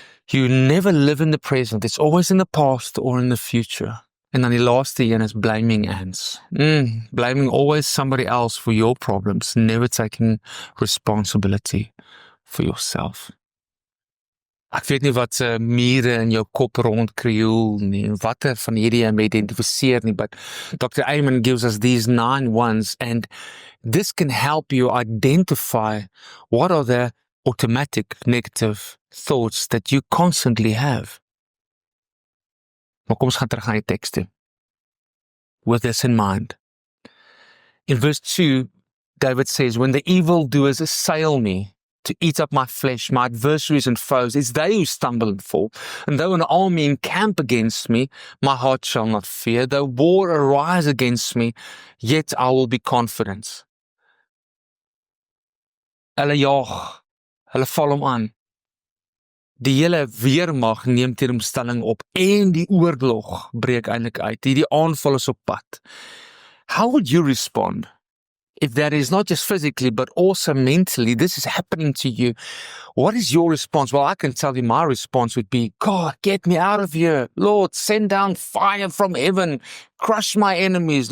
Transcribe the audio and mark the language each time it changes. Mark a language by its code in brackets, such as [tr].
[en] You never live in the present. It's always in the past or in the future. And then the last thing is blaming ants. Blaming always somebody else for your problems, never taking responsibility for yourself. [af] Ek weet nie wat mure in jou kop rondkrioel nie, watter van hierdie jy identifiseer nie, but Dr. [en] Amen gives us these 9 ones, and this can help you identify what are the automatic negative thoughts that you constantly have. [af] Maar kom ons gaan terug na die teks toe. [en] With this in mind. In verse 2, David says, when the evildoers assail me, to eat up my flesh, my adversaries and foes. It's they who stumble and fall. And though an army encamp against me, my heart shall not fear. Though war arise against me, yet I will be confident. [af] Hulle jaag, hulle val hom aan. Die hele weermag neem teenstelling op en die oorlog breek eintlik uit. Die aanval is op pad. [en] How would you respond if that is not just physically, but also mentally, this is happening to you? What is your response? Well, I can tell you my response would be, God, get me out of here. Lord, send down fire from heaven. Crush my enemies.